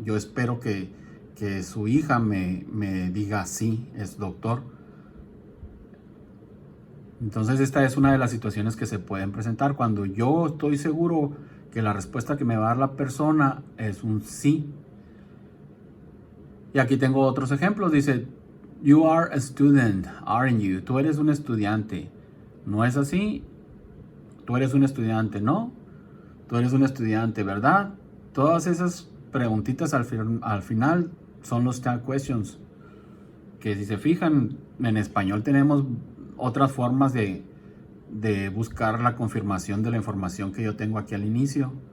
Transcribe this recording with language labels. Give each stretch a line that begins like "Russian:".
Spanish: Yo espero que su hija me diga sí, es doctor. Entonces esta es una de las situaciones que se pueden presentar cuando yo estoy seguro que la respuesta que me va a dar la persona es un sí. Y aquí tengo otros ejemplos. Dice,
English: you are a student, aren't you?
Spanish: Tú eres un estudiante. ¿No es así? Tú eres un estudiante, ¿no? Tú eres un estudiante, ¿verdad? Todas esas preguntitas al final son los tag questions. Que si se fijan, en español tenemos otras formas de buscar la confirmación de la información que yo tengo aquí al inicio.